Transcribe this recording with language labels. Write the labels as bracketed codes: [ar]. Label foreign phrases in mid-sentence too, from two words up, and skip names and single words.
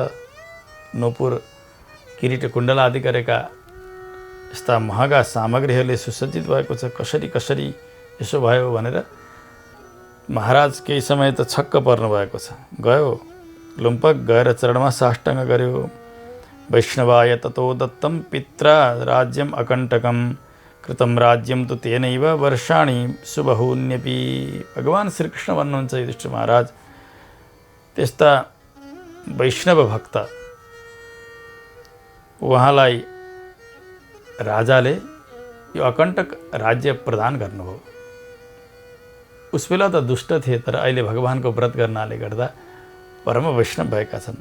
[ne] नूपुर, किरीट, कुण्डल आदि गरेका यस्ता महँगा सामग्रीहरूले सुसज्जित भएको छ। कसरी यसो भयो भनेर महाराज केही समय त छक्क पर्नु भएको छ। गयो लुम्पक, गएर चरणमा साष्टाङ्ग गर्यो। [sa] वैष्णवाय ततो दत्तं पित्रा राज्यम अकण्टकं कृतं राज्यम तु तेनैव वर्षाणि सुबहून्यपि। [ne] भगवान श्रीकृष्ण भन्नुहुन्छ युधिष्ठिर महाराज, त्यस्ता वैष्णव भक्त उहाँलाई राजाले यो अकण्टक राज्य प्रदान गर्नुभयो। उस बेला त दुष्ट थिए, तर अहिले भगवानको व्रत गर्नाले गर्दा परम वैष्णव भएका छन्।